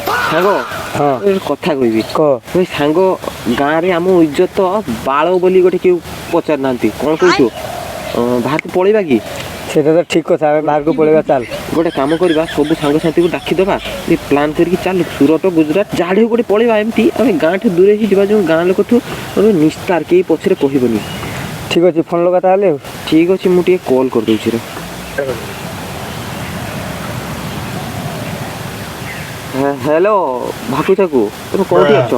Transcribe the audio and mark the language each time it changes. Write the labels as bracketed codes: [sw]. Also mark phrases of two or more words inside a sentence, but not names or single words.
[or] ସାଙ୍ଗ କଥା କହିବି ଭାଇ ସାଙ୍ଗ ଗାଁରେ ଆମ ଇଜ୍ଜତ ବାଳ ବୋଲି ଗୋଟେ କେউ ପଚାରୁନାହାନ୍ତି କ'ଣ କହୁଛୁ ବାହାରକୁ ପଳେଇବା କି? [bn] সেটা তো ঠিক কথা [or] ଆମେ ବାହାରକୁ ପଳେଇବା ଚାଲ ଗୋଟେ କାମ କରିବା ସବୁ ସାଙ୍ଗସାଥିକୁ ଡାକିଦେବା ପ୍ଲାନ୍ କରିକି ଚାଲ ସୁରଟ ଗୁଜୁରାଟ ଯାହାଠୁ ଗୋଟେ ପଳେଇବା ଏମିତି ଆମେ ଗାଁଠୁ ଦୂରେଇ ଯିବା ଯେଉଁ ଗାଁ ଲୋକଠୁ ନିସ୍ତାର କେହି ପଛରେ କହିବନି। ଠିକ୍ ଅଛି ଫୋନ୍ ଲଗା ତାହେଲେ ଆଉ। ଠିକ୍ ଅଛି ମୁଁ ଟିକେ କଲ୍ କରିଦେଉଛି ରେ। ହ୍ୟାଲୋ ଭାକୁ ଚାକୁ ତମେ କେଉଁଠି ଅଛ?